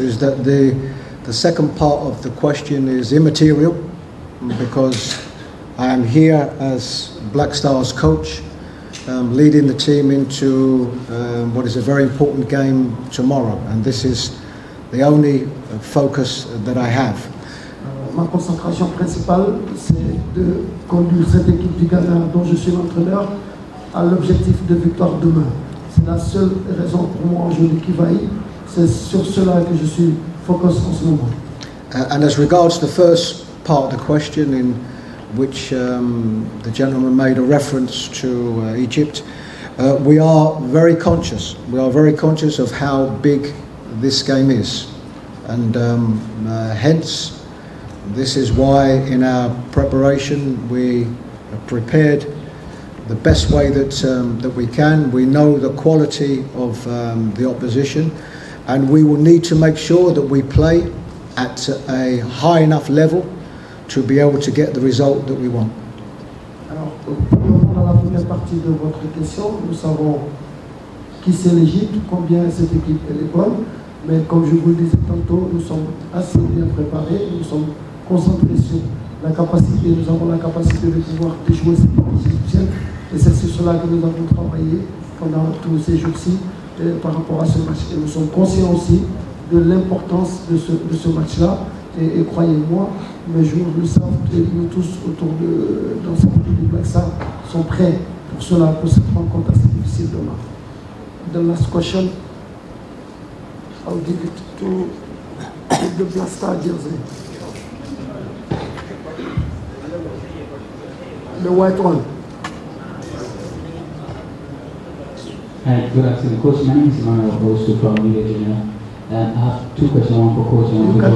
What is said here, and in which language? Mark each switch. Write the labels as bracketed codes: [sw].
[en] Is that the second part of the question is immaterial, because I am here as Black Stars coach, leading the team into what is a very important game tomorrow, and this is the only focus that I have. [fr] Ma concentration principale, c'est de conduire cette équipe du Ghana dont je suis l'entraîneur à l'objectif de victoire demain. C'est la seule raison pour moi aujourd'hui qui vaille. C'est sur cela que je suis focus en ce moment. [en] And as regards the first part of the question, in which the gentleman made a reference to Egypt, we are very conscious. We are very conscious of how big this game is, and hence this is why in our preparation we have prepared the best way that we can. We know the quality of the opposition, and we will need to make sure that we play at a high enough level to be able to get the result that we want. [fr] Alors, pour répondre à la première partie de votre question, nous savons qui c'est l'Égypte, combien cette équipe est bonne, mais comme je vous le disais tantôt, nous sommes assez bien préparés, nous sommes concentrés sur la capacité, nous avons la capacité de pouvoir déjouer cette équipe égyptienne, et c'est sur cela que nous avons travaillé pendant tous ces jours-ci par rapport à ce match. Et nous sommes conscients aussi de l'importance de ce match-là, et croyez-moi, mes joueurs le savent, et nous tous autour dans cette équipe du Black Stars sont prêts pour cela, pour cette rencontre assez difficile demain. [en] The last question, I'll give it to the Black Stars jersey. The white one. Hi, good afternoon, Coach. My name is Emmanuel Bosu from Media Junior. I have two questions, one for Coach and one for Jordan.